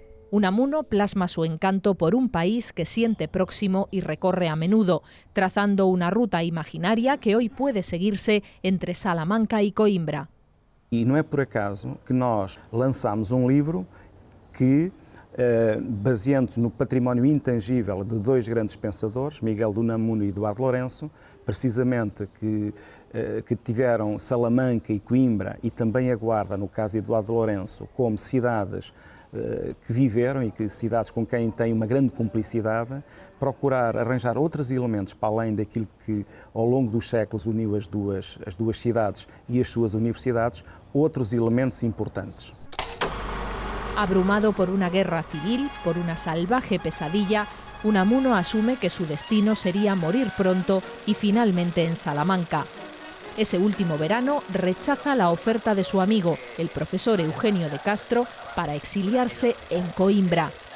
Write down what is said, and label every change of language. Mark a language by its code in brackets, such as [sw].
[es] Unamuno plasma su encanto por un país que siente próximo y recorre a menudo, trazando una ruta imaginaria que hoy puede seguirse entre Salamanca y Coimbra. [pt] E não é por acaso que nós lançamos livro que, baseando-se no património intangível de dois grandes pensadores, Miguel de Unamuno e Eduardo Lourenço, precisamente que tiveram Salamanca e Coimbra e também a Guarda, no caso de Eduardo Lourenço, como cidades que viveram e que cidades com quem tem uma grande cumplicidade, procurar arranjar outros elementos para além daquilo que ao longo dos séculos uniu as duas cidades e as suas universidades, outros elementos importantes. [es] Abrumado por una guerra civil, por una salvaje pesadilla, Unamuno asume que su destino sería morir pronto y finalmente en Salamanca. Ese último verano rechaza la oferta de su amigo, el profesor Eugenio de Castro, para exiliarse en Coimbra.